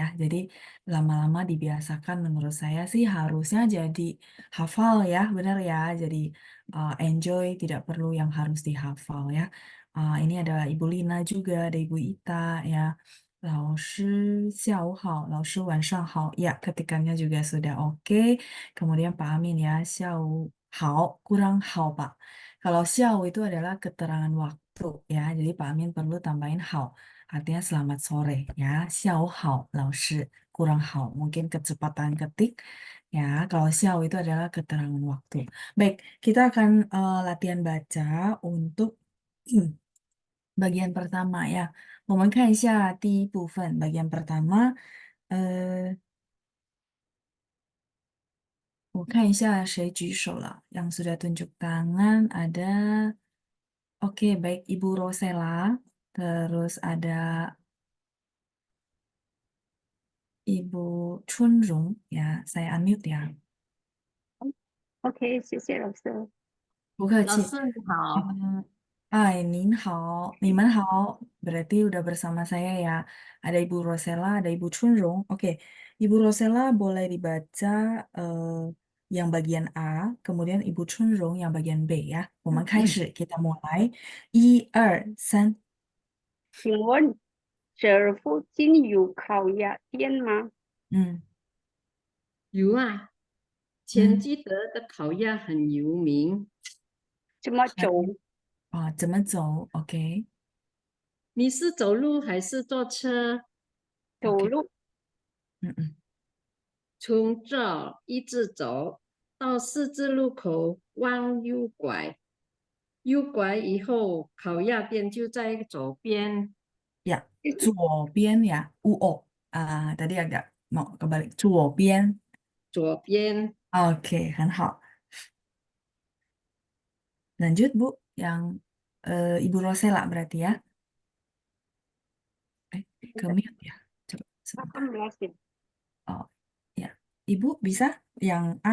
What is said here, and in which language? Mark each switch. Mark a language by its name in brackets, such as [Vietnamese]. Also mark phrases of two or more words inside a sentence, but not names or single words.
[Indonesian] Jadi lama-lama dibiasakan menurut saya sih harusnya jadi hafal ya, benar ya. Jadi enjoy, tidak perlu yang harus dihafal ya. Ini ada Ibu Lina juga, ada Ibu Ita ya. [Chinese] 老师下午好，老师晚上好. [Indonesian] Ya, ketikannya juga sudah oke. Kemudian Pak Amin ya, [Chinese] 下午好, [Indonesian] kurang hao Pak. Kalau xiao itu adalah keterangan waktu ya, jadi Pak Amin perlu tambahin hao, artinya selamat sore ya. [Chinese] 下午好，老师 [Indonesian] kurang hao, mungkin kecepatan ketik ya. Kalau xiao itu adalah keterangan waktu. Baik, kita akan latihan baca untuk bagian pertama ya. [Chinese] 我们看一下第一部分， [Indonesian] bagian pertama. [Chinese] 我看一下谁举手了， [Indonesian] yang sudah tunjuk tangan ada. Oke, baik Ibu Rosella. Terus ada Ibu Chunrung ya. Saya unmute ya. [Chinese] OK，谢谢老师。老 [Indonesian] Bu [Chinese] 师你好，您好，你们好. [Indonesian] Berarti udah bersama saya ya. Ada Ibu Rosella, ada Ibu Chunrung. Oke, Ibu Rosella boleh dibaca yang bagian A, kemudian Ibu Chunrung yang bagian B ya. [Chinese] 我们开始， [Indonesian] kita mulai. [Chinese] 1、2、3。请问这附近有烤鸭店吗？嗯有啊，前基德的烤鸭很有名。怎么还走？怎么走？OK 你是走路还是坐车？走 OK，路。从这一直走到十字路口，往右拐。右拐以后，烤鸭店就在左边。 [Indonesian] Ya, 左边 ya. Tadi agak mau kebalik. [Chinese] 左边。左边 [Indonesian] Oke, [Chinese] 很好。 [Indonesian] Lanjut, Bu. Yang Ibu Rosella berarti ya. Ke mute ya. Coba sebentar. 18 ya. Oh, ya. Ibu bisa yang A